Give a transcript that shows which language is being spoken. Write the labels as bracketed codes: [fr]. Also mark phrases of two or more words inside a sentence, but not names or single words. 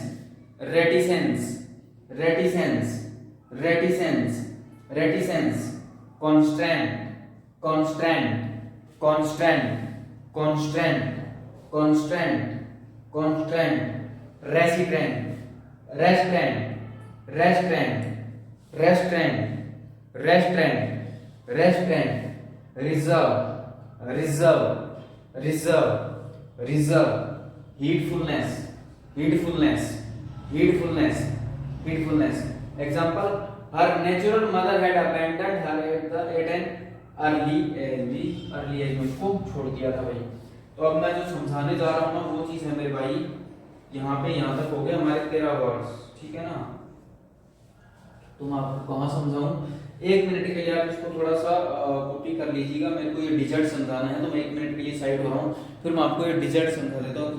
[en] reticence, reticence, reticence, reticence, constraint, constraint, constraint, constraint, constraint, constraint, restraint, restraint, restraint, restraint, restraint, restraint, reserve, reserve, reserve, reserve, heedfulness, heedfulness, heedfulness, heedfulness. Example, her natural mother had abandoned her at an early age [hi] में उसको छोड़ दिया था भाई। तो अब मैं जो समझाने जा रहा हूँ ना वो चीज है मेरे भाई, यहाँ पे यहाँ तक हो गए हमारे 13 वर्ड्स, ठीक है ना। तो मैं आपको कहाँ समझाऊं, 1 मिनट के लिए आप इसको थोड़ा सा कॉपी कर लीजिएगा। मेरे को ये डिजिट समझाना है तो मैं 1 मिनट के लिए साइड हो रहा हूँ, फिर मैं आपको ये डिजिट समझा देता हूँ।